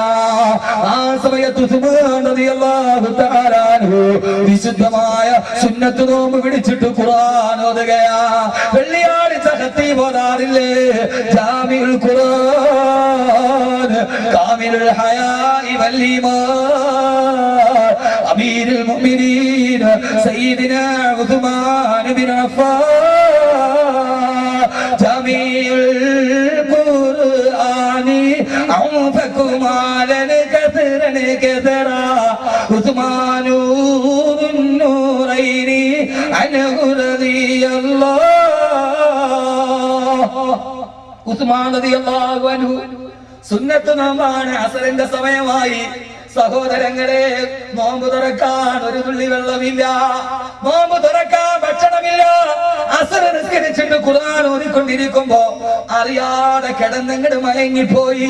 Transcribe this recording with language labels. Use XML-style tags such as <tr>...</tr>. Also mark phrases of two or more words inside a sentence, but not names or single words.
<ml>ആ സമയത്ത് ഉസ്മാൻ</ml> <ar>رضي الله تعالى عنه</ar> <ml>വിശുദ്ധമായ സുന്നത്ത് നോമ്പ് പിടിച്ചിട്ട് ഖുർആൻ ഓതുകയാ. വെള്ളിയാഴ്ച ഖത്തീബ് ഓതാറില്ലേ?</ml> <ar>جامع القرآن كامل الحياء والإيمان أمير المؤمنين سيدنا عثمان بن عفان جميع القرآن أنفق مالا كثيرا كثيرا عثمان ذو النورين عنه رضي الله عثمان رضي الله عنه.</ar> <ml>സുന്നത്ത് നോമ്പാണ്. അസറിന്റെ സമയമായി. സഹോദരങ്ങളെ, നോമ്പ് തുറക്കാൻ ഒരു തുള്ളി വെള്ളമില്ല, നോമ്പ് തുറക്കാൻ ഭക്ഷണമില്ല. അസർ നിസ്കരിച്ചിട്ട് ഖുർആൻ ഓതിക്കൊണ്ടിരിക്കുമ്പോ അറിയാതെ കിടന്നങ്ങട് മയങ്ങിപ്പോയി.</ml>